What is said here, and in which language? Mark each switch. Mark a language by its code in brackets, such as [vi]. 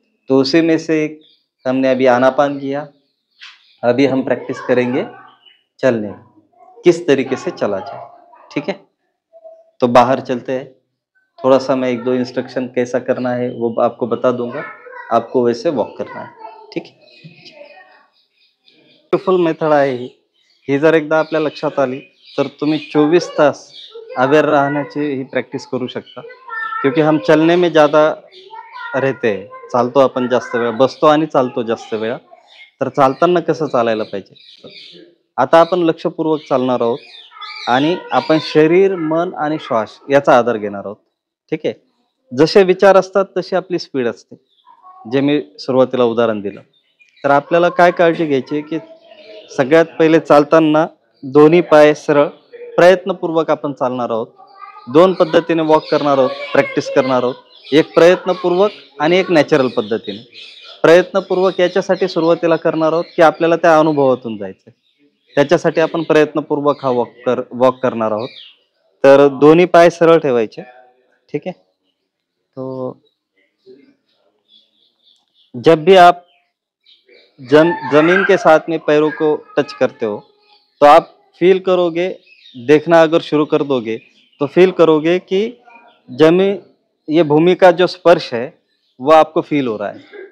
[hi] तो उसी में से एक हमने अभी आनापान किया, अभी हम प्रैक्टिस करेंगे चलने, किस तरीके से चला जाए। ठीक है, तो बाहर चलते हैं। थोड़ा सा मैं एक दो इंस्ट्रक्शन कैसा करना है वो आपको बता दूंगा, आपको वैसे वॉक करना है। [mr] ठीक है, ब्युटिफुल मेथड आहे ही जर एकदा आपल्या लक्षात आली तर तुम्ही 24 तास अवेअर राहण्याची ही प्रॅक्टिस करू शकता। [hi] क्योंकि हम चलने में ज़्यादा रहते हैं, [mr] चालतो आपण जास्त वेळ, बसतो आणि चालतो जास्त वेळा। तर चालताना कसं चालायला पाहिजे? आता आपण लक्षपूर्वक चालणार आहोत आणि आपण शरीर, मन आणि श्वास याचा आधार घेणार आहोत। ठीक आहे, जसे विचार असतात तशी आपली स्पीड असते, जे मी सुरुवातीला उदाहरण दिलं। तर आपल्याला काय काळजी घ्यायची की सगळ्यात पहिले चालताना दोन्ही पाय सरळ प्रयत्नपूर्वक आपण चालणार आहोत। दोन पद्धतीने वॉक करणार आहोत, प्रॅक्टिस करणार आहोत, एक प्रयत्नपूर्वक आणि एक नॅचरल पद्धतीने। प्रयत्नपूर्वक याच्यासाठी सुरुवातीला करणार आहोत की आपल्याला त्या अनुभवातून जायचं, त्याच्यासाठी आपण प्रयत्नपूर्वक हा वॉक करणार आहोत। तर दोन्ही पाय सरळ ठेवायचे। [hi] ठीक है, तो जब भी आप जमीन के साथ में पैरों को टच करते हो तो आप फील करोगे, देखना अगर शुरू कर दोगे तो फील करोगे कि जमीन, ये भूमि का जो स्पर्श है वो आपको फील हो रहा है।